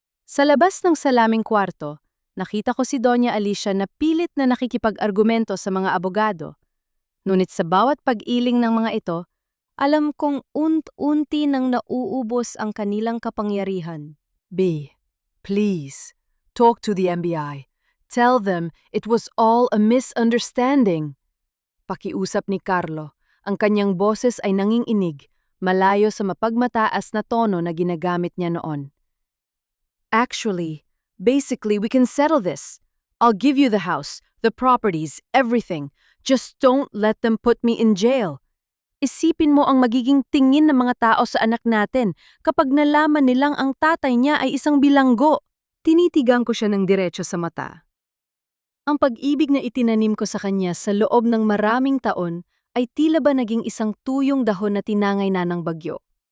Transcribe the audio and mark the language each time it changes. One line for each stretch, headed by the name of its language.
Filipino: Sa labas ng salaming kwarto, nakita ko si Doña Alicia na pilit na nakikipag-argumento sa mga abogado. Ngunit sa bawat pag-iling ng mga ito, alam kong unti nang nauubos ang kanilang kapangyarihan.
English: B, please, talk to the NBI. Tell them it was all a misunderstanding.
Filipino: Pakiusap ni Carlo, ang kanyang boses ay nanginginig, malayo sa mapagmataas na tono na ginagamit niya noon.
English: Actually, basically, we can settle this. I'll give you the house, the properties, everything. Just don't let them put me in jail.
Filipino: Isipin mo ang magiging tingin ng mga tao sa anak natin kapag nalaman nilang ang tatay niya ay isang bilanggo. Tinitigang ko siya ng diretso sa mata. Ang pag-ibig na itinanim ko sa kanya sa loob ng maraming taon ay tila ba naging isang tuyong dahon na tinangay na ng bagyo.